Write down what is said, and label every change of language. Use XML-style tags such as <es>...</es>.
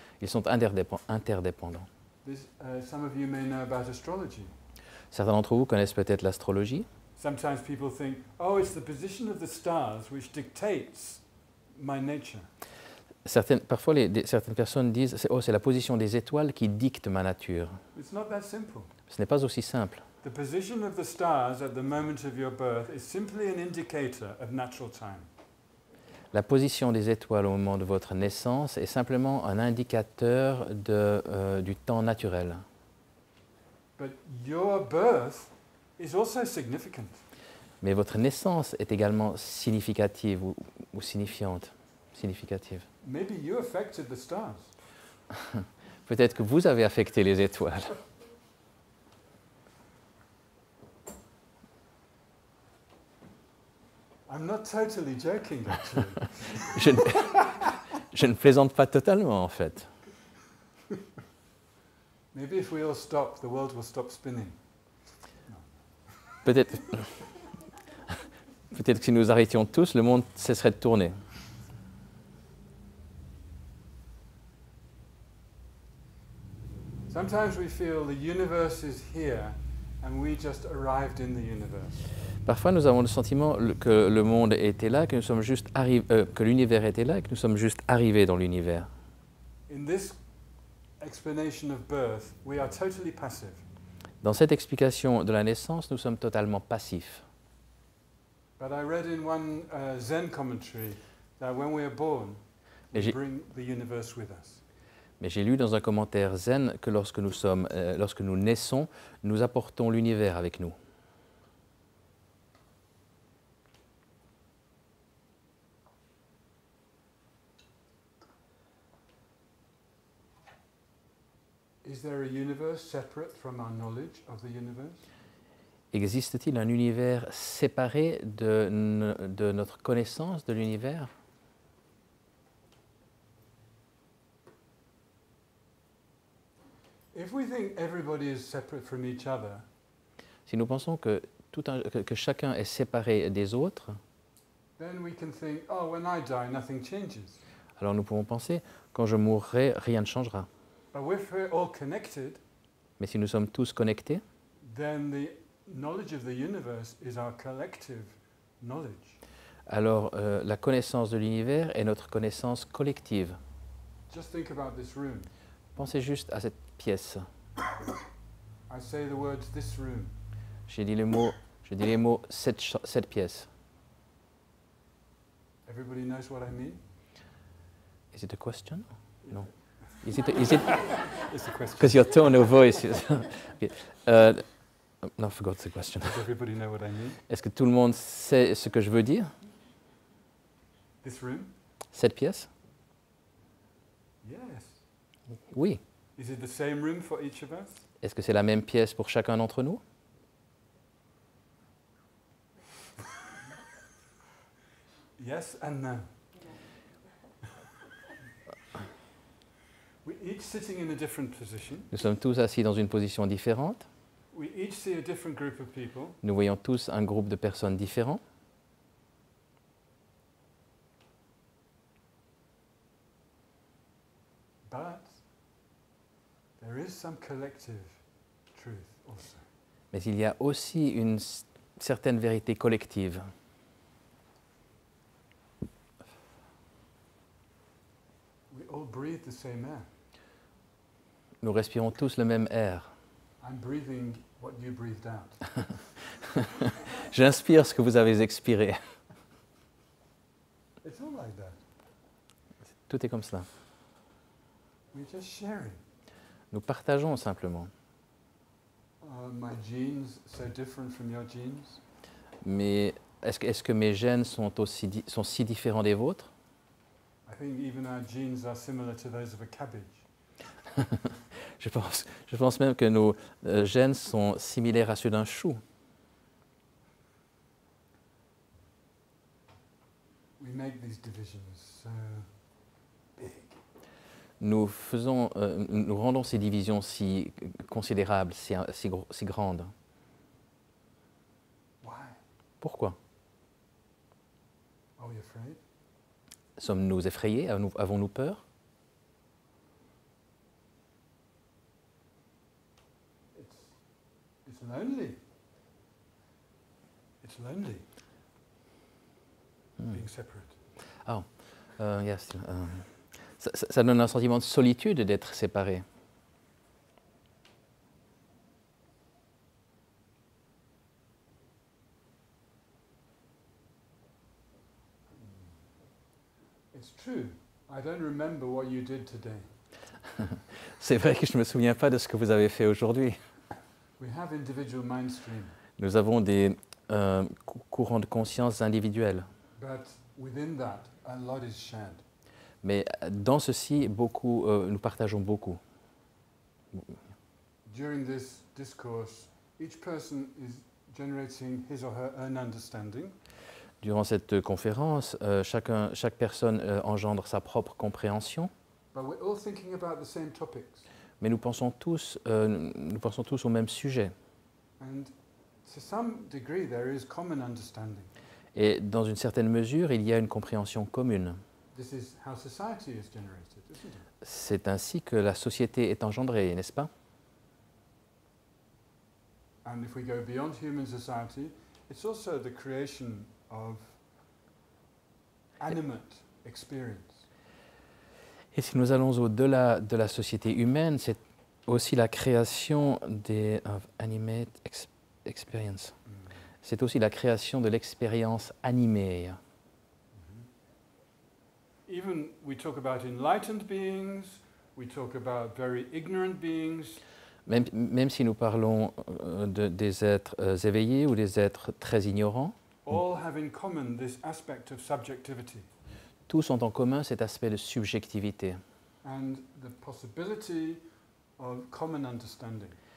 <fr>Ils sont interdépendants.</fr> <en>Some of you may know about astrology.</en> <fr>Certains d'entre vous connaissent peut-être l'astrologie.</fr> <en>Sometimes people think, oh, it's the position of the stars which dictates my nature.</en> <fr>Parfois, certaines personnes disent « Oh, c'est la position des étoiles qui dicte ma nature</fr> <en>It's not that simple. ».</en> <fr>Ce n'est pas aussi simple.</fr> <en>The position of the stars at the moment of your birth is simply an indicator of natural time.</en> <fr>La position des étoiles au moment de votre naissance est simplement un indicateur du temps naturel.</fr> <en>But your birth is also significant.</en> <fr>Mais votre naissance est également significative ou significative.</fr> <en>Maybe you affected the stars.</en> <fr>Peut-être que vous avez affecté les étoiles.</fr> <en>I'm not totally joking, actually.</en> <fr>Je ne plaisante pas totalement, en fait.</fr> <en>Maybe if we all stop, the world will stop spinning.</en> <fr>Peut-être que si nous arrêtions tous, le monde cesserait de tourner.</fr> <en>Sometimes we feel the universe is here and we just arrived in the universe.</en> <fr>Parfois, nous avons le sentiment que le monde était là, que nous sommes juste que l'univers était là, et que nous sommes juste arrivés dans l'univers.</fr> <en>In this explanation of birth, we are totally passive.</en> <fr>Dans cette explication de la naissance, nous sommes totalement passifs.</fr> <en>But I read in one Zen commentary that when we are born, we bring the universe with us.</en> <fr>Mais j'ai lu dans un commentaire zen que lorsque nous naissons, nous apportons l'univers avec nous.</fr> <en>Is there a universe separate from our knowledge of the universe?</en> <fr>Existe-t-il un univers séparé de notre connaissance de l'univers?</fr> <en>If we think everybody is separate from each other,</en> <fr>si nous pensons que chacun est séparé des autres,</fr> <en>then we can think, oh, when I die, nothing changes.</en> <fr>Alors nous pouvons penser, quand je mourrai, rien ne changera.</fr> <en>But if we're all connected,</en> <fr>mais si nous sommes tous connectés,</fr> <en>then the knowledge of the universe is our collective knowledge.</en> <fr>Alors la connaissance de l'univers est notre connaissance collective.</fr> <en>Just think about this room.</en> <fr>Pensez juste à cette pièce.</fr> <en>I say the words this room.</en> <fr>Je dis les mots cette pièce.</fr> <en>Everybody knows what I mean? Is it a question? No. Is it It's a question. because your tone of voice is okay. No, I forgot the question. Does everybody know what I mean?</en> <fr>Est-ce que tout le monde sait ce que je veux dire?</fr> <en>This room?</en> <fr>Cette pièce?</fr> <en>Yes.</en> <fr>Oui.</fr> <en>Is it the same room for each of us?</en> <fr>Est-ce que c'est la même pièce pour chacun d'entre nous?</fr> <en>Yes and no. We're each sitting in a different position.</en> <fr>Nous sommes tous assis dans une position différente.</fr> <en>We each see a different group of people,</en> <fr>Nous voyons tous un groupe de personnes différents,</fr> <en>but there is some collective truth also.</en> <fr>mais il y a aussi une certaine vérité collective.</fr> <en>We all breathe the same air.</en> <fr>Nous respirons tous le même air.</fr> <en>I'm breathing what you breathed out.</en> <fr>J'inspire ce que vous avez expiré.</fr> <en>It's all like that.</en> <fr>Tout est comme cela.</fr> <en>We're just sharing.</en> <fr>Nous partageons simplement.</fr> <en>My genes so different from your genes.</en> <fr>Mais est-ce que mes gènes sont si différents des vôtres?</fr> <en>I think even our genes are similar to those of a cabbage.</en> <fr>Je pense même que nos gènes sont similaires à ceux d'un chou.</fr> <en>We make these divisions so big.</en> <fr>Nous rendons ces divisions si considérables, si grandes.</fr> <en>Why?</en> <fr>Pourquoi?</fr> <en>Are we afraid?</en> <fr>Sommes-nous effrayés? Avons-nous peur?</fr> <en>It's lonely. It's lonely. Being separate. Yes.</en> <fr>Ça donne un sentiment de solitude d'être séparé.</fr> <en>It's true. I don't remember what you did today.</en> <fr>C'est vrai que je ne me souviens pas de ce que vous avez fait aujourd'hui.</fr> <en>We have individual mind stream,</en> <fr>Nous avons des courants de conscience individuels.</fr> <en>but within that, a lot is shared.</en> <fr>Mais dans ceci, nous partageons beaucoup.</fr> <en>During this discourse, each person is generating his or her own understanding,</en> <fr>Durant cette conférence, chaque personne engendre sa propre compréhension,</fr> <en>but we're all thinking about the same topics.</en> <fr>mais nous pensons tous au même sujet.</fr> <en>And to some degree, there is common understanding.</en> <fr>Et dans une certaine mesure, il y a une compréhension commune.</fr> <en>This is how society is generated, isn't it?</en> <fr>C'est ainsi que la société est engendrée, n'est-ce pas?</fr> <en>And if we go beyond human society, it's also the creation of animate experience.</en> <fr>Et si nous allons au-delà de la société humaine, c'est aussi la création</fr> <en>of animate experience.</en> <fr>C'est aussi la création de l'expérience animée.</fr> <en>Even we talk about enlightened beings, we talk about very ignorant beings,</en> <fr>Même si nous parlons des êtres éveillés ou des êtres très ignorants,</fr> <en>all have in common this aspect of subjectivity</en> <fr>tous ont en commun cet aspect de subjectivité.</fr> <en>and the possibility of common understanding.</en>